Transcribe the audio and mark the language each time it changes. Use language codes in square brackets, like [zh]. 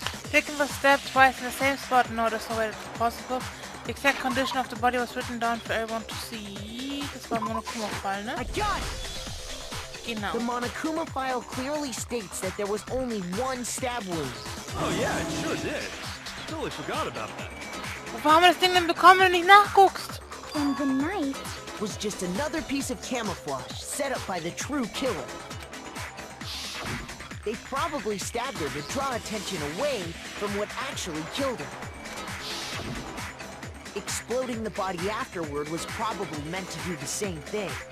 [en] Victim was stabbed twice in the same spot in order so that it's possible. The exact condition of the body was written down for everyone to see. [de] Das war Monokuma-Fall, ne? [en] I got it! [de] Genau. [en] The Monokuma file clearly states that there was only one stab wound. Oh yeah, it sure did. Totally forgot about that. [de] Wofür haben wir das Ding denn bekommen, wenn du nicht nachguckst? [en] And the knife was just another piece of camouflage set up by the true killer. They probably stabbed her to draw attention away from what actually killed her. Exploding the body afterward was probably meant to do the same thing.